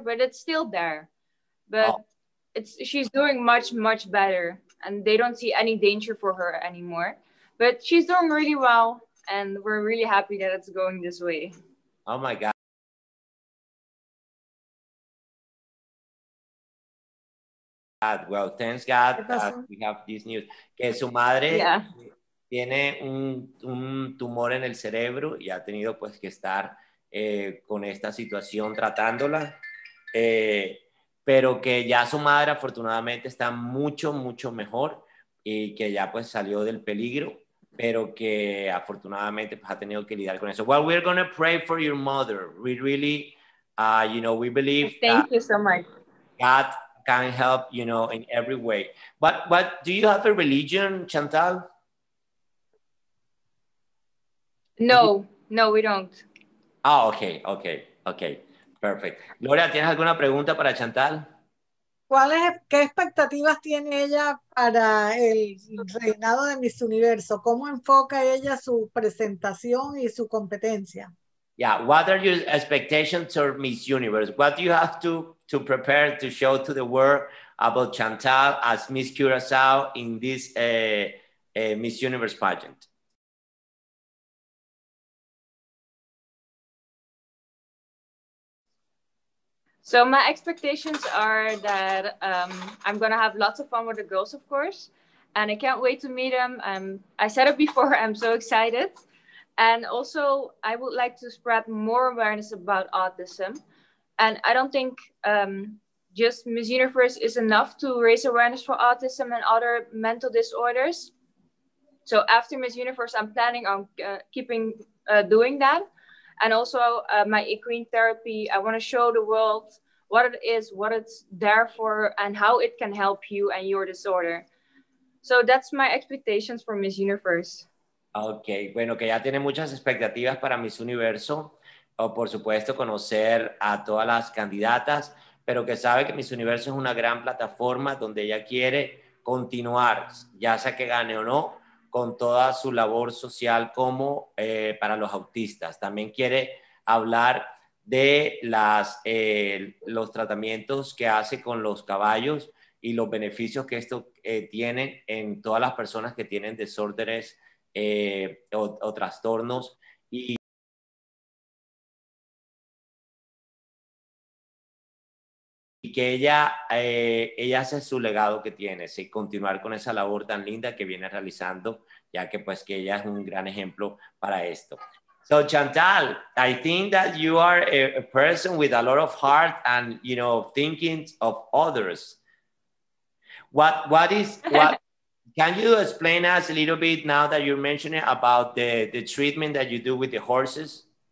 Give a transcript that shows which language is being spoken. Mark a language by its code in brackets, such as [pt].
[en] But it's still there, but she's doing much better, and they don't see any danger for her anymore. But she's doing really well, and we're really happy that it's going this way. Oh my God. Well, thanks God we have this news. [es] Que su madre tiene un tumor en el cerebro y ha tenido pues que estar con esta situación tratándola, pero que ya su madre afortunadamente está mucho mejor y que ya pues salió del peligro, pero que afortunadamente pues ha tenido que lidiar con eso. [en] Well, we're going to pray for your mother. We really, you know, we believe Thank you so much. God can help, you know, in every way. But do you have a religion, Chantal? No, we don't. Ah, okay. Perfect. [es] Gloria, ¿tienes alguna pregunta para Chantal? ¿Qué expectativas tiene ella para el reinado de Miss Universo? ¿Cómo enfoca ella su presentación y su competencia? [en] Yeah, what are your expectations for Miss Universe? What do you have to prepare to show to the world about Chantal as Miss Curacao in this Miss Universe pageant? So my expectations are that I'm going to have lots of fun with the girls, of course. And I can't wait to meet them. I said it before, I'm so excited. And also, I would like to spread more awareness about autism. And I don't think just Miss Universe is enough to raise awareness for autism and other mental disorders. So after Miss Universe, I'm planning on keeping doing that. And also my equine therapy, I want to show the world what it is, what it's there for, and how it can help you and your disorder. So that's my expectations for Miss Universe. [es] Ok, bueno, que ya tiene muchas expectativas para Miss Universo, o por supuesto conocer a todas las candidatas, pero que sabe que Miss Universo es una gran plataforma donde ella quiere continuar, ya sea que gane o no, con toda su labor social como para los autistas. También quiere hablar de los tratamientos que hace con los caballos y los beneficios que esto tiene en todas las personas que tienen desórdenes o trastornos y que ella hace su legado que tiene, sí, continuar con esa labor tan linda que viene realizando, ya que pues que ella es un gran ejemplo para esto. [en] So Chantal, I think that you are a person with a lot of heart and, you know, thinking of others. What can you explain us a little bit now that you're mentioning about the treatment that you do with the horses?